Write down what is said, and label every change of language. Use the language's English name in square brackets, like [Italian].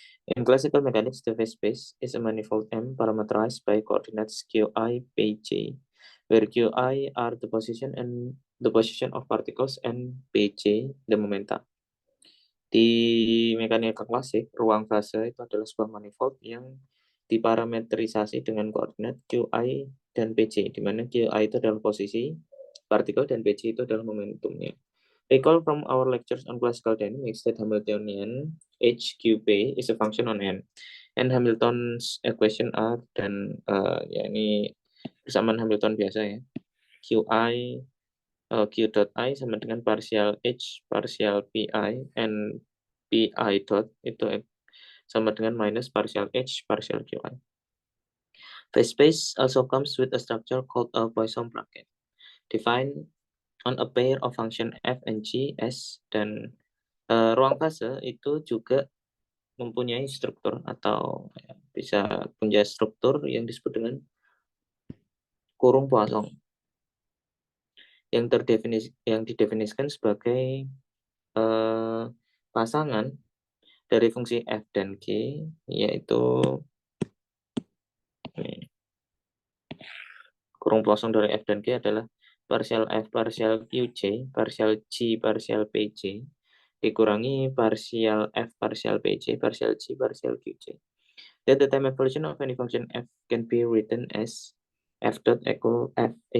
[English] In classical mechanics, the phase space is a manifold M parameterized by coordinates qi, pj, where qi are the position of particles and pj the momenta. [Indonesian] Di mekanika klasik, ruang fase itu adalah sebuah manifold yang diparametrisasi dengan koordinat qi dan pj, di mana qi itu adalah posisi partikel dan pj itu adalah momentumnya. [English] Recall from our lectures on classical dynamics that Hamiltonian HQP is a function on M. And Hamilton's equation are, [Indonesian] dan ya ini persamaan Hamilton biasa ya. QI, Q dot I sama dengan partial H, partial PI, and PI dot itu sama dengan minus partial H, partial QI. [English] Phase space also comes with a structure called a Poisson bracket. Defined on a pair of function f and g, [Indonesian] s, dan ruang fase itu juga mempunyai struktur atau ya, bisa punya struktur yang disebut dengan kurung Poisson yang didefinisikan sebagai pasangan dari fungsi f dan g, yaitu kurung Poisson dari f dan g adalah partial f partial qj, partial g partial pj, dikurangi partial f partial pj, partial g partial qj. [English] That the time evolution of any function f can be written as f dot equal fh.